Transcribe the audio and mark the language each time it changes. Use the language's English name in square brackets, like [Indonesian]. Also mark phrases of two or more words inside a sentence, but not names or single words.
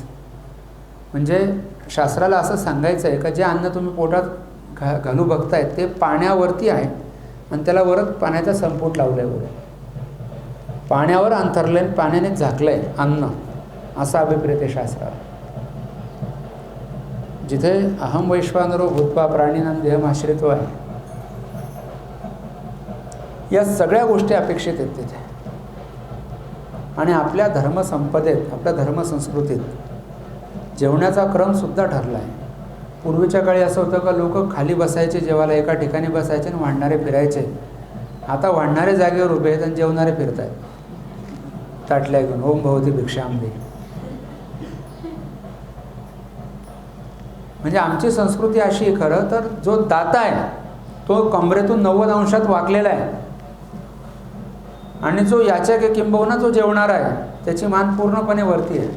[Marathi] म्हणजे शास्त्राला असं सांगायचं आहे का जे अन्न तुम्ही पोटात घालू बघताय ते पाण्यावरती आहे आणि त्याला वरच पाण्याचा संपुट लावलं आहे. पाण्यावर अंथरलंय, पाण्याने झाकलं आहे अन्न, असा अभिप्रेत आहे शास्त्राला. जिथे [Sanskrit] अहम वैश्वानरो भूत्वा प्राणीनां देहमाश्रितो [Marathi] आहे, या सगळ्या गोष्टी अपेक्षित आहेत तिथे. आणि आपल्या धर्मसंपदेत, आपल्या धर्मसंस्कृतीत जेवण्याचा क्रमसुद्धा ठरला आहे. पूर्वीच्या काळी असं होतं का लोक खाली बसायचे जेवायला, एका ठिकाणी बसायचे आणि वाढणारे फिरायचे. आता वाढणारे जागेवर उभे आहेत आणि जेवणारे फिरत आहेत ताटल्या घेऊन. [Sanskrit] ओम भवती भिक्षाम दे. [Marathi] म्हणजे आमची संस्कृती अशी आहे, खरं तर जो दाता आहे तो कमरेतून 90 अंशात वाकलेला आहे आणि जो याच्या किंबहुना जो जेवणारा आहे त्याची मान पूर्णपणे वरती आहे.